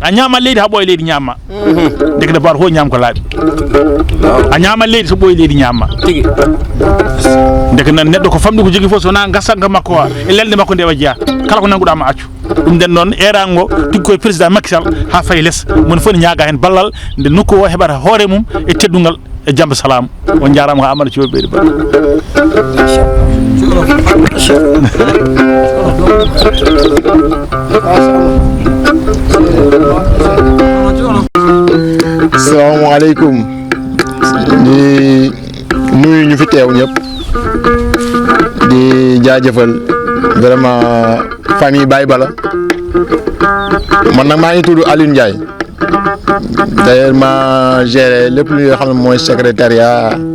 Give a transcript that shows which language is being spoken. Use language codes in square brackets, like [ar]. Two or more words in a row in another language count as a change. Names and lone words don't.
[ff] a ñaama leydi ha ɓooya leydi ñamma deke nde bawɗo fof ñaam ko laaɓi a ñaama leydi to ɓooya leydi ñamma tigi deke nan neɗɗo ko famɗi ko jogui fof sowona gasanka makko e lelde makko nde wa jeeya kala ko nanguɗama accu ɗum nden noon erago tigui koye président Macky Sall ha fayi less moni fof ne ñaaga hen ballal nde nokku o heɓata hoore mum e teddungal e jamba salamu on jarama ko Amadou Thio ɓeydi ba [wo] assalamu aleykum di nuyu ñu fi teew ñëpp di jaajëfal [fr] vraiment famille [wo] Baye Bala man nag maa ngi tudd Alioune Ndiaye d'ailleurs ma géré lépp li nga xam ne mooy secrétariat